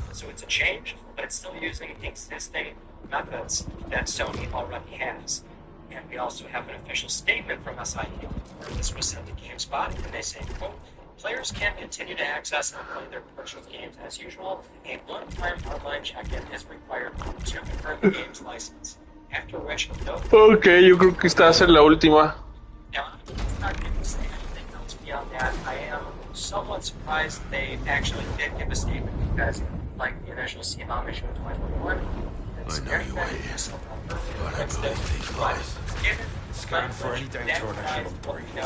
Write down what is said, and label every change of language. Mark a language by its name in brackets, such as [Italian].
[English] So it's a change, but it's still using existing methods that Sony already has. And we also have an official statement from SIE where this was sent to GameSpot, and they say, quote, players can continue to access and play their purchased games as usual. A one-time online check-in is required to confirm the game's license. After which, no. [Spanish] Ok, yo creo que esta va a ser la última. [English] Now, I'm not going to say anything else beyond that. I am somewhat surprised they actually did give a statement because, like the initial CMOM issue in 2021, it's very bad. Scan for any data on Echelon 3.